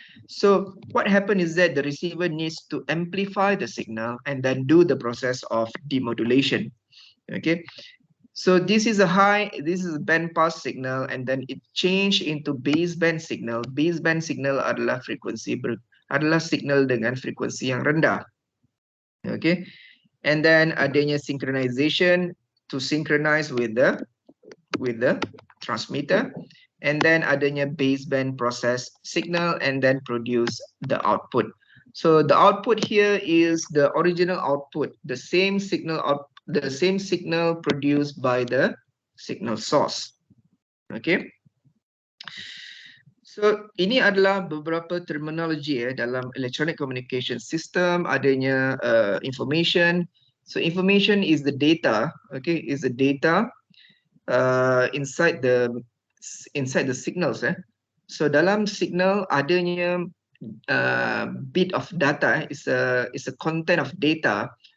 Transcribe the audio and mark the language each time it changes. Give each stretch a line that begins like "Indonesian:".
English: So what happened is that the receiver needs to amplify the signal and then do the process of demodulation. So this is a band pass signal and then it change into baseband signal.
Malay: Baseband signal adalah adalah signal dengan frekuensi yang rendah.
English: And then adanya synchronization to synchronize with the transmitter, and then adanya baseband process signal and then produce the output. So the output here is the original output, the same signal produced by the signal source.
Malay: So ini adalah beberapa terminologi dalam electronic communication system. Adanya information.
English: So information is the data, is the data inside the signals.
Malay: So dalam signal adanya
English: bit of data, is a content of data.